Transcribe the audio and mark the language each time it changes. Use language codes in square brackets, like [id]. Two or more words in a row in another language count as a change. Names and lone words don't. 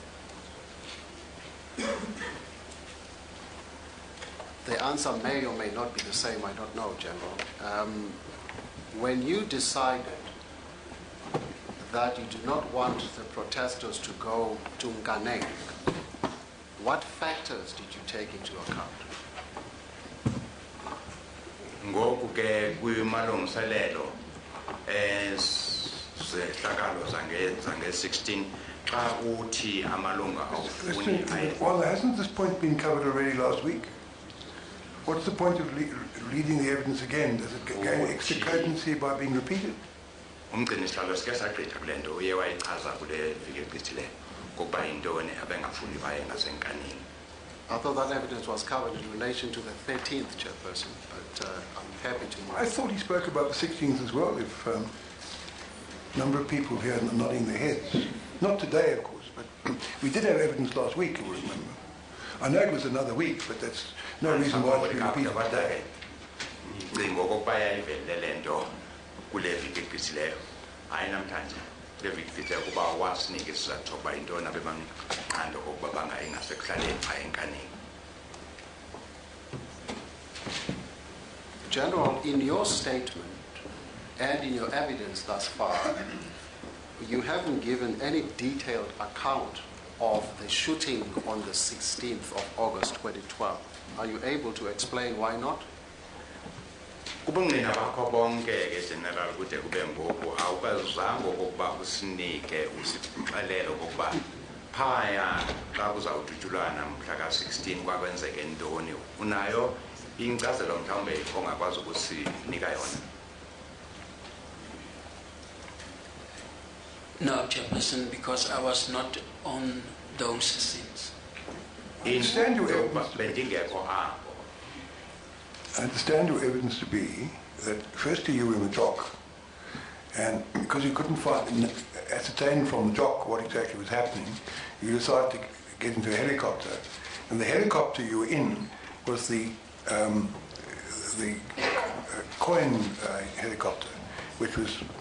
[en] the answer may or may not be the same, I don't know, General. When you decided that you do not want the protesters to go to Nganeng, what factors did you take into account? [xh] Ngoku ke kwimalungiselelo zehlakalo zange-16 xa uthi amalunga awufuni. [en] Well, hasn't this point been covered already last week? What's the point of reading the evidence again? Does it gain extra cogency by being repeated? [xh] Umgcini sihlalo sike sagqitha kule nto uye wayichaza kule viki egqithileyo kokuba yintoni abengafuni baye ngasenkanini. [en] I thought that evidence was covered in relation to the 13th, Chairperson, but I'm happy to move. I thought he spoke about the 16th as well, if a number of people here are nodding their heads. Not today, of course, but we did have evidence last week, you'll remember. I know it was another week, but that's no reason why it should be repeated. [xh] Ngcinga okokuba yayivele le nto kule viki egqithileyo hayi namhlanje le viki egqithileyo kuba wasinike isizathu sokuba yintoni abebamnqanda okokuba bangayi ngasekuhlaleni xa enkanini. [en] General, in your statement and in your evidence thus far, you haven't given any detailed account of the shooting on the 16th of August 2012. Are you able to explain why not? [xh] Kubungqina bakho bonke ke General kude kube ngoku awukazange okokuba usinike usixelele okokuba phaya xa kuzawudutyulwana mhla ka-16 kwakwenzeke ntoni. Unayo inkcazelo mhlawumbe ongakwazi ukusinika yona? [en] No, Chairperson, because I was not on those scenes. I understand your evidence to be that firstly you were in the jock, and because you couldn't ascertain from the jock what exactly was happening, you decided to get into a helicopter, and the helicopter you were in was the coin helicopter, which was